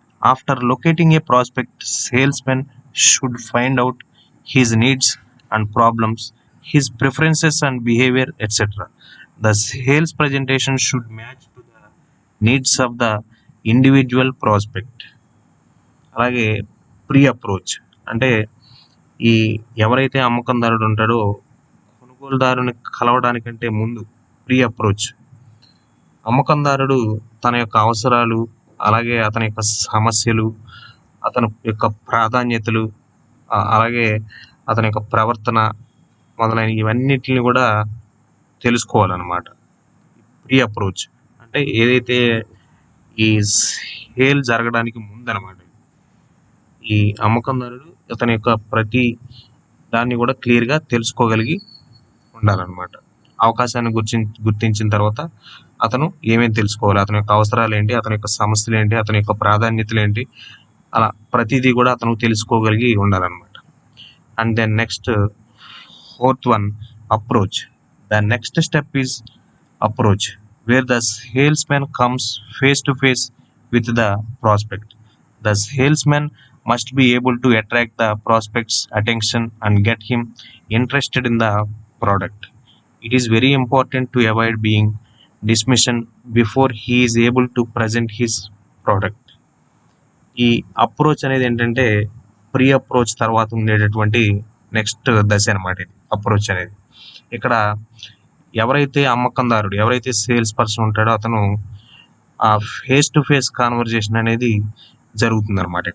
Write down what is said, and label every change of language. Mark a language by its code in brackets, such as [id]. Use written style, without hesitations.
[en] After locating a prospect, salesman should find out his needs and problems, his preferences and behavior, etc. The sales presentation should match to the needs of the individual prospect. [te] అలాగే pre approach అంటే ఈ ఎవరైతే అమ్మకందారుడు ఉంటాడో కొనుగోలుదారుని కలవడానికంటే ముందు pre approach అమ్మకందారుడు తన యొక్క అవసరాలు, అలాగే అతని యొక్క సమస్యలు, అతని యొక్క ప్రాధాన్యతలు, అలాగే అతని యొక్క ప్రవర్తన మొదలైన ఇవన్నిటిని కూడా తెలుసుకోవాలన్నమాట. ప్రీ అప్రోచ్ అంటే ఏదైతే ఈ సేల్ జరగడానికి ముందనమాట. ఈ అమ్మకందారుడు అతని యొక్క ప్రతి దాన్ని కూడా క్లియర్గా తెలుసుకోగలిగి ఉండాలన్నమాట. అవకాశాన్ని గుర్తించిన తర్వాత అతను ఏమేమి తెలుసుకోవాలి, అతని యొక్క అవసరాలు ఏంటి, అతని యొక్క సమస్యలు ఏంటి, అతని యొక్క ప్రాధాన్యతలు ఏంటి, అలా ప్రతిదీ కూడా అతను తెలుసుకోగలిగి ఉండాలన్నమాట. [en] And then next fourth one approach. The next step is approach, where the salesmen comes face to face with the prospect. The salesman must be able to attract the prospect's attention and get him interested in the product. It is very important to avoid being dismissed before he is able to present his product. [te] ఈ approach అనేది ఏంటంటే pre approach తర్వాత ఉండేటటువంటి next దశ అనమాట. ఇది approach అనేది. ఇక్కడ ఎవరైతే అమ్మకందారుడు, ఎవరైతే సేల్స్ పర్సన్ ఉంటాడో అతను ఆ ఫేస్ టు ఫేస్ కాన్వర్జేషన్ అనేది జరుగుతుంది అనమాట.